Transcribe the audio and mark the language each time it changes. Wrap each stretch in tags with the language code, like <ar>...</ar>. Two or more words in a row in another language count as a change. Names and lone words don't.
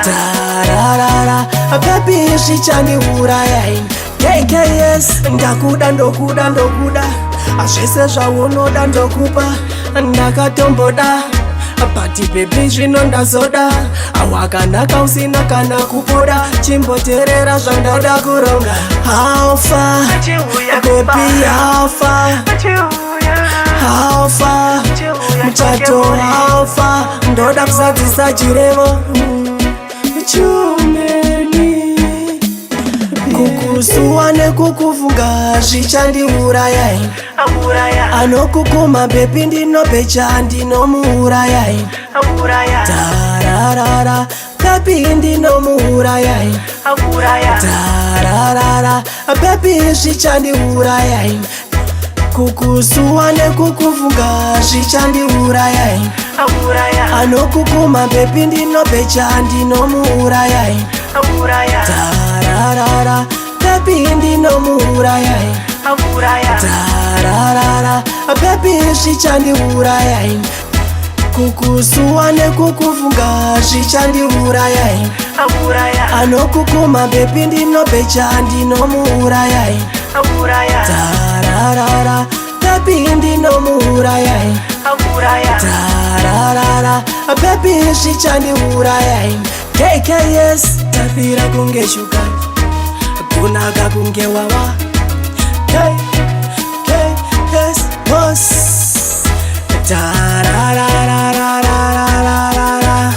<sn>Tararara, baby, zvichaniuraya. K K S, ndakuda, ndokuda, ndokuda. Zvese zvaunoda ndokupa. Ndakatomboda,</sn> <en>but baby,</en> <sn>zvino ndazoda. Awakanaka usina kana kubuda. Chimboteerera zvandada kuronga.</sn> <en>How far, baby, how far? How far? Muchato, how far?</en> <sn>Ndoda kuzadzisa chirevo. Mm. Chumeni. Kukusuwa nekukuvunga zvichandiuraya. Auraya. Anokukuma bebi ndinope chandinomuuraya. Auraya. Tararara, bebi ndinomuuraya. Auraya. Tararara, bebi zvichandiuraya. Kukusuwa nekukufunga zvichandiuraya, eh. Auraya. Anokukuma, baby, ndinobecha, ndinomuuraya, eh. Auraya. Tararara, baby, ndinomuuraya, eh. Auraya. Tararara, baby, zvichandiuraya, eh. Kukusuwa nekukufunga zvichandiuraya, eh. Auraya. Anokukuma, baby, ndinobheja, ndinomuuraya, eh. Auraya. Tararara, baby, ndinomuuraya, eh. Auraya. Tararara, baby, zvichandiuraya, eh. K K S, tapira kunge shuka, kunaka kunge wawa. K K S boss. Tarararararararara.</sn>